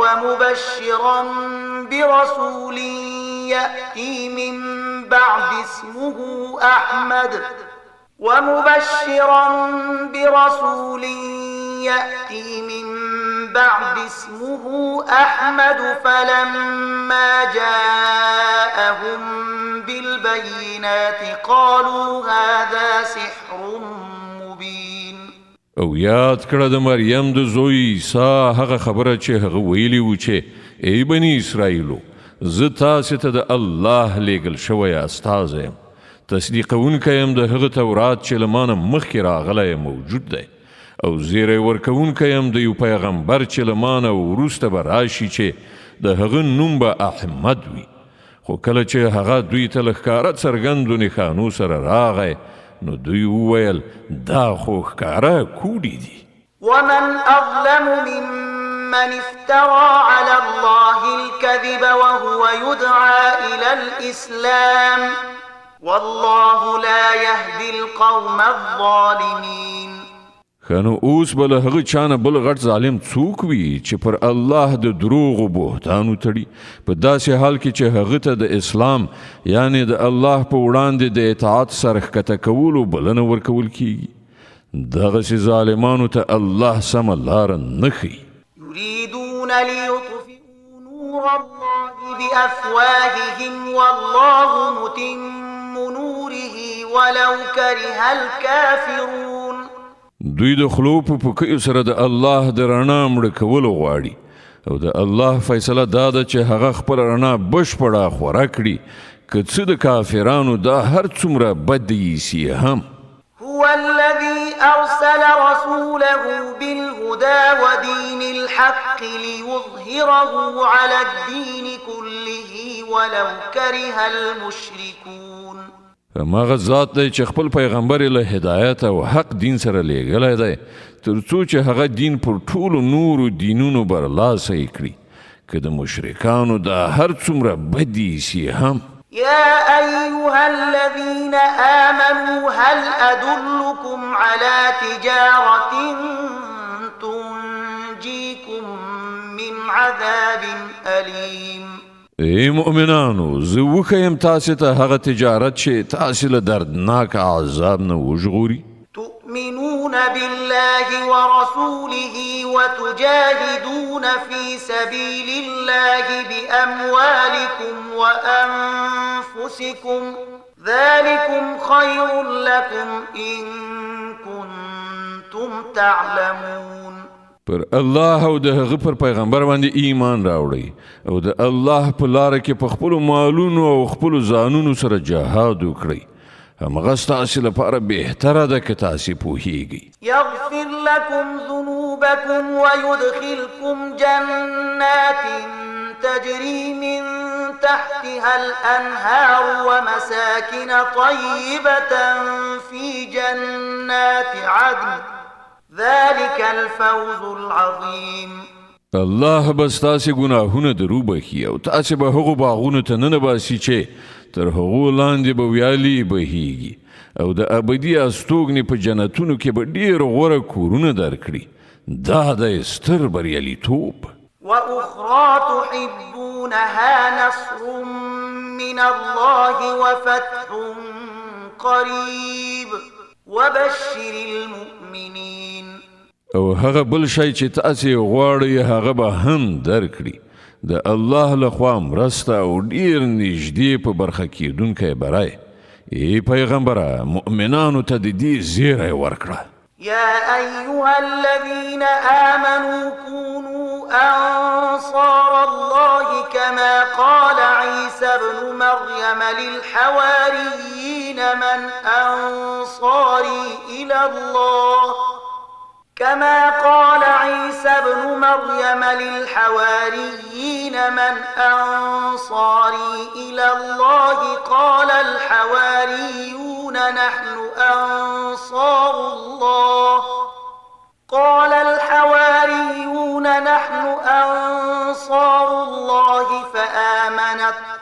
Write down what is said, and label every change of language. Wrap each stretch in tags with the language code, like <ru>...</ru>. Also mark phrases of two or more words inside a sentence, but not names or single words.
<ar>ومبشرا يأتي من بعد اسمه أحمد فلما جاءهم بالبينات قالوا هذا سحر مبين.</ar> <ps>او یاد کړه د مریم د زوی عیسی هغه خبره چې هغه ویلي و چې ای بني اسرائیلو زه تاسې ته د الله لیږل شوی استازی یم تصدیقونکی یم د هغه تورات چې له مانه مخکې راغلی موجود دی او زیری ورکوونکی یم د یو پیغمبر چې له مانه وروسته به راشي چې د هغه نوم به احمد وي. خو کله چې هغه دوی ته له ښکاره څرګندو نښانو سره راغی نو دوی وویل دا خو ښکاره کوډې دي.</ps> <ar>ومن أظلم ممن افترى على الله الكذب وهو يدعى إلى الإسلام والله لا يهدي القوم الظالمين.</ar> <ps>خنو اوس به له هغه چانه بل غټ ظالم څوک وي چې پر الله د دروغو بهتانو تړي په داسې حال کې چې هغه ته د اسلام یعنی د الله په وړاندې د اطاعت سره ښکته کولو بلنه ورکول کیږي. دغسې ظالمانو ته الله سمه لاره نه ښیي.</ps> <ar>يريدون ليطفئوا نور الله بأفواههم والله متم نوره ولو كره الكافرون.</ar> <ps>دوی د خلو په پوکیو سره د الله د رڼا مړه کول غواړي او د الله فیصله دا ده چې هغه خپل رڼا بشپړه خوره کړي که څه د کافرانو دا هر څومره بد ایسي هم.</ps> <ar>هو الذي أرسل رسوله بالهدى ودين الحق ليظهره على الدين كله ولو كره المشركون.</ar> <ps>ماغه ذات دی چې خپل پیغمبر له هدایت او حق دین سره لیږلی دی تر څو چې هغه دین پر ټولو نورو دینونو برلاسه کړي که د مشرکانو دا هر څومره بدي سي هم.</ps> <ar>يا أيها الذين آمنوا هل أدلكم على تجارة تنجيكم من عذاب أليم.</ar> <ps>ای مؤمنانو زه وښیم تاسې ته هغه تجارت چې تاسې له دردناک عذاب نه وژغوري.</ps> <ar>تؤمنون بالله ورسوله وتجاهدون في سبيل الله بأموالكم وأنفسكم ذلكم خير لكم إن كنتم تعلمون.</ar> <ps>پر الله او د هغه پر پیغمبر باندې ایمان راوړئ او د الله په لاره کې په خپلو مالونو او خپلو ځانونو سره جهاد وکړئ. همغه ستاسې لپاره بهتره ده که تاسې پوهیږئ.</ps> <ar>يغفر لكم ذنوبكم ويدخلكم جنات تجري من تحتها الأنهار ومساكن طيبة في جنات عدن ذلك الفوز العظيم.</ar> <ps>الله بس تاسې ګناهونه درو بخي او تاسې به هغو باغونو ته ننباسي چې تر هغو لاندې به ویالې بهیږي او د ابدي استوګنې په جنتونو کې به ډېر غوره کورونه درکړي. دا د ستر بریالیتوب.</ps> <ar>وأخرى تحبونها نصر من الله وفتح قريب وبشر المؤمنين.</ar> <ps>او هغه بل شی چې تاسې غواړئ هغه به هم درکړي. د الله لخوا مرسته او ډیر نږدې په برخه کېدونکی برای. ای پیغمبره مؤمنانو ته د دې زیری ورکړه.</ps> <ar>يا أيها الذين آمنوا كونوا أنصار الله كما قال عيسى ابن مريم للحواريين من أنصاري إلى الله كما قال عيسى ابن مريم للحواريين من أنصاري إلى الله قال الحواريون نحن أنصار الله فآمنت</ar>